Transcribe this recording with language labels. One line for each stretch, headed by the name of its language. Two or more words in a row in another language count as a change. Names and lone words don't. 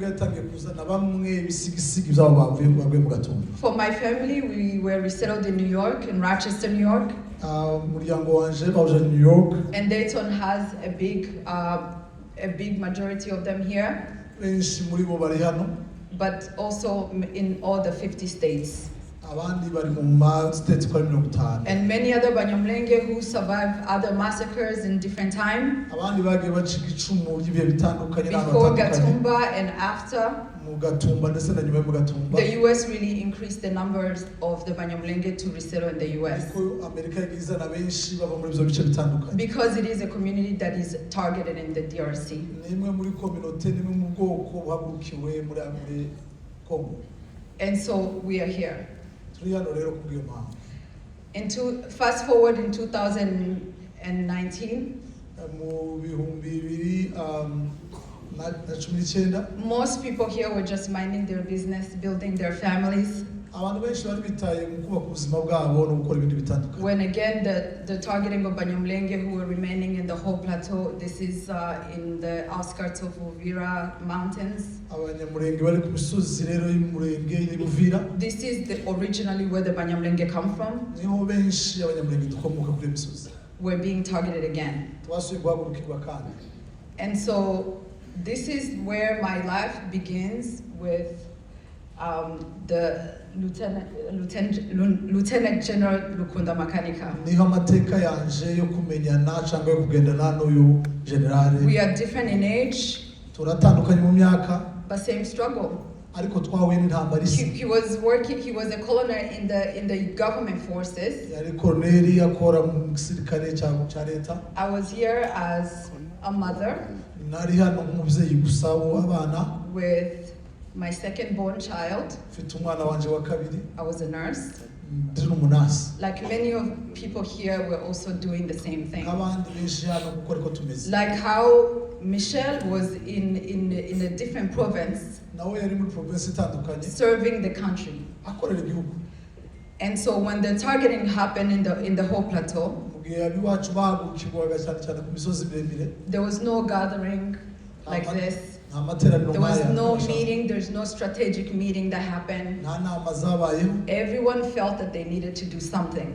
English: For my family, we were resettled in New York, in Rochester, New York. And Dayton has a big majority of them here, but also in all the 50 states.
Kinyarwanda: abandi bari mu ma states kwa 50
English: and many other Banyamulenge who survived other massacres in different time
Kinyarwanda: abandi bagiye bacika icumu ry'ibihe bitandukanye
English: before Gatumba and after.
Kinyarwanda: mu Gatumba ndetse na nyuma y'u Gatumba.
English: The US really increased the numbers of the Banyamulenge to resettle in the US.
Kinyarwanda: Ko Amerika yagize na benshi baba muri ibyo bice bitandukanye.
English: Because it is a community that is targeted in the DRC.
Kinyarwanda: Nimwe muri community nimwe mu bwoko buhagurukiwe muri Congo.
English: And so we are here.
Kinyarwanda: Turi hano rero kubwiyo mpamvu.
English: Fast forward in 2019.
Kinyarwanda: Mu bihumbi bibiri na 19.
English: Most people here were just minding their business, building their families.
Kinyarwanda: Abantu benshi bari bitaye mu kubaka ubuzima bwabo no gukora ibindi bitandukanye.
English: When again the targeting of Banyamulenge who were remaining in the whole plateau, this is in the outskirts of Uvira mountains.
Kinyarwanda: Abanyamulenge bari ku misozi rero y'umurenge y'Uvira.
English: This is originally where the Banyamulenge come from.
Kinyarwanda: Niho benshi abanyamulenge dukomoka kuri misozi.
English: We're being targeted again.
Kinyarwanda: Twasuye guhagurukirwa kandi.
English: And so this is where my life begins with the Lieutenant General Rukunda Makanika.
Kinyarwanda: Niho amateka yanje yo kumenyana cyangwa yo kugendana n'uyu general.
English: We are different in age.
Kinyarwanda: Turatandukanye mu myaka.
English: But same struggle.
Kinyarwanda: Ariko twahuye n'intambara isi.
English: He was a colonel in the government forces.
Kinyarwanda: Yari colonel akora mu gisirikare cya leta.
English: I was here as a mother.
Kinyarwanda: Nari hano nk'umubyeyi gusa w'abana.
English: With my second born child.
Kinyarwanda: Mfite umwana wanje wa kabiri.
English: I was a nurse.
Kinyarwanda: Ndi n'umunasi.
English: Like many of people here were also doing the same thing.
Kinyarwanda: Abandi benshi hano gukora ko tumeze.
English: Like how Michelle was in a different province.
Kinyarwanda: Nawe yari muri province itandukanye.
English: Serving the country.
Kinyarwanda: Akorera igihugu.
English: And so when the targeting happened in the whole plateau, there was no gathering like this. There was no meeting, there's no strategic meeting that happened. Everyone felt that they needed to do something.